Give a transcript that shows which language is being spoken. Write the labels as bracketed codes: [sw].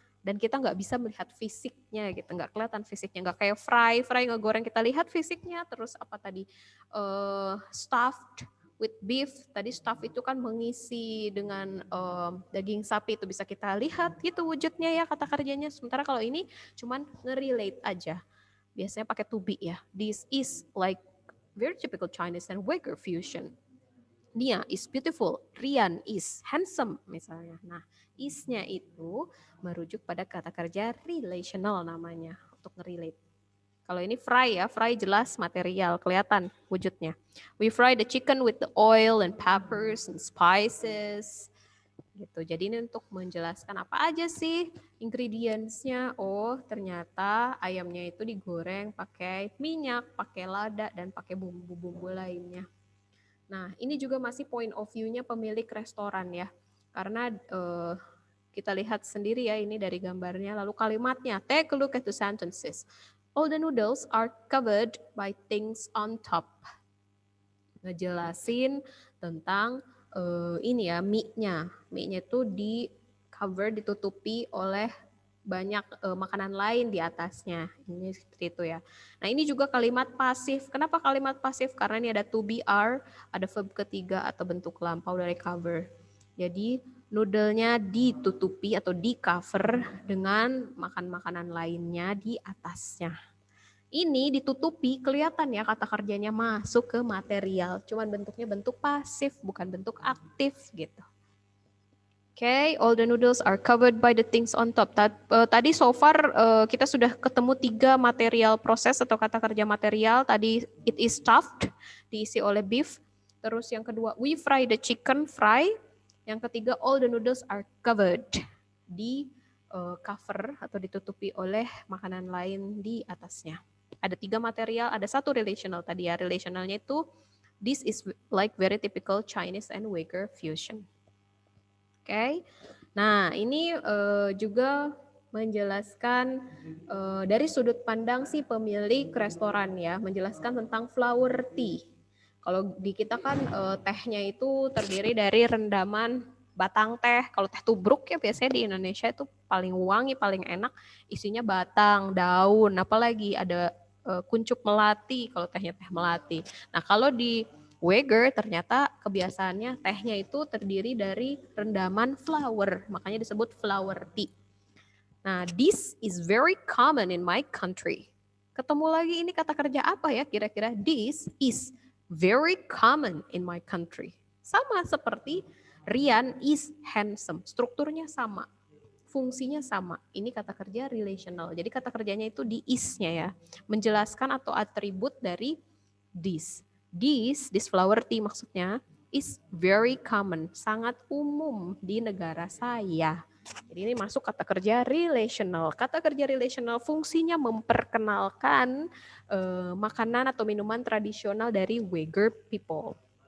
[id] Dan kita nggak bisa melihat fisiknya gitu, nggak kelihatan fisiknya, nggak kayak fry ngegoreng kita lihat fisiknya. Terus apa tadi, [en] stuffed with beef, [id] tadi stuff itu kan mengisi dengan daging sapi, itu bisa kita lihat gitu wujudnya ya kata kerjanya. Sementara kalau ini cuman nge-relate aja. Biasanya pakai to be ya. [en] This is like very typical Chinese and Uyghur fusion. Nia is beautiful, Rian is handsome [id] misalnya. Nah, is-nya itu merujuk pada kata kerja relational namanya untuk nge-relate. Kalau ini fry ya, fry jelas material, kelihatan wujudnya. [en] We fry the chicken with the oil and peppers and spices. [id] Gitu. Jadi ini untuk menjelaskan apa aja sih ingredients-nya. Oh, ternyata ayamnya itu digoreng pakai minyak, pakai lada, dan pakai bumbu-bumbu lainnya. Nah, ini juga masih point of view-nya pemilik restoran ya. Karena kita lihat sendiri ya ini dari gambarnya. Lalu kalimatnya, [en] take a look at the sentences. All the noodles are covered by things on top. [id] Ngejelasin tentang ini ya mie-nya. Mie-nya itu di cover, ditutupi oleh banyak makanan lain di atasnya. Ini seperti itu ya. Nah ini juga kalimat pasif. Kenapa kalimat pasif? Karena ini ada to be, are, ada verb ketiga atau bentuk lampau dari cover. Jadi noodle-nya ditutupi atau di cover dengan makanan lainnya di atasnya. Ini ditutupi, kelihatan ya kata kerjanya masuk ke material. Cuman bentuknya bentuk pasif, bukan bentuk aktif gitu. [en] Oke, all the noodles are covered by the things on top. [id] Tadi so far kita sudah ketemu 3 material proses atau kata kerja material. Tadi [en] it is stuffed, [id] diisi oleh [en] beef. [id] Terus yang kedua, [en] we fry the chicken, fry. [id] Yang ketiga, [en] all the noodles are covered, [id] di cover atau ditutupi oleh makanan lain di atasnya. Ada 3 material, ada 1 relational tadi ya. Relationalnya itu, [en] this is like very typical Chinese and Uyghur fusion. [id] Oke, nah ini juga menjelaskan dari sudut pandang si pemilik restoran ya, menjelaskan tentang flower tea. Kalau di kita kan tehnya itu terdiri dari rendaman batang teh. Kalau teh tubruk ya biasanya di Indonesia itu paling wangi, paling enak, isinya batang, daun, apalagi ada kuncup melati kalau tehnya teh melati. Nah kalau di Uyghur ternyata kebiasaannya tehnya itu terdiri dari rendaman flower, makanya disebut flower tea. [en] Nah, this is very common in my country. [id] Ketemu lagi ini kata kerja apa ya kira-kira? [en] This is very common in my country. [id] Sama seperti [en] Rian is handsome, [id] strukturnya sama. fungsinya sama. Ini kata kerja relational. Jadi kata kerjanya itu di is-nya ya. Menjelaskan atau atribut dari this. This flower tea maksudnya is very common, sangat umum di negara saya. Jadi ini masuk kata kerja relational. Kata kerja relational fungsinya memperkenalkan makanan atau minuman tradisional dari Uyghur people.